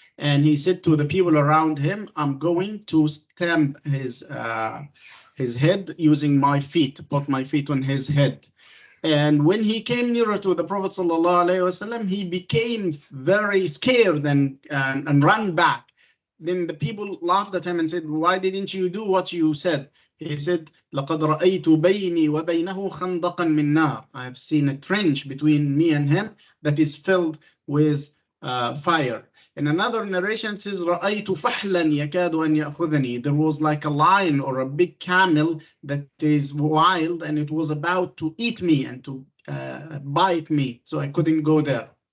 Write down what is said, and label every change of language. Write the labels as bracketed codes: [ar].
[en] And he said to the people around him, I'm going to stamp his head using my feet, put my feet on his head. And when he came nearer to the Prophet ﷺ, he became very scared and ran back. Then the people laughed at him and said, why didn't you do what you said? He said, [ar] لَقَدْ رَأَيْتُ بَيْنِي وَبَيْنَهُ خَنْدَقًا مِنْ نَارٍ. [en] I have seen a trench between me and him that is filled with fire. In another narration, it says, [ar] رَأَيْتُ فَحْلًا يَكَادُ أَنْ يَأْخُذَنِي. [en] There was like a lion or a big camel that is wild, and it was about to eat me and to bite me, so I couldn't go there.